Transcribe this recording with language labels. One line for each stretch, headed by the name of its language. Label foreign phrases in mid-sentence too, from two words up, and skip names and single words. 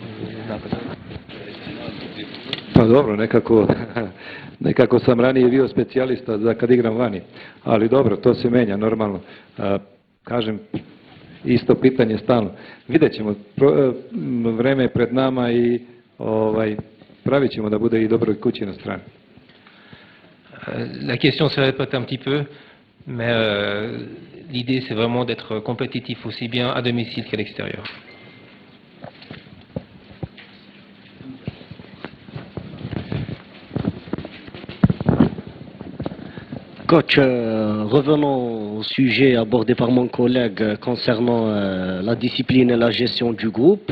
Serbian: Pa dobro, nekako sam ranije bio specijalista za kad igram vani, ali dobro, to se menja normalno. Kažem, isto pitanje stalno. Vidjet ćemo, vreme je pred nama i pravit ćemo da bude i dobro kući na strani.
French: La question se répète un petit peu, mais l'idée c'est vraiment d'être compétitif aussi bien à domicile qu'à l'extérieur. Coach, revenons au sujet abordé par mon collègue concernant la discipline et la gestion du groupe.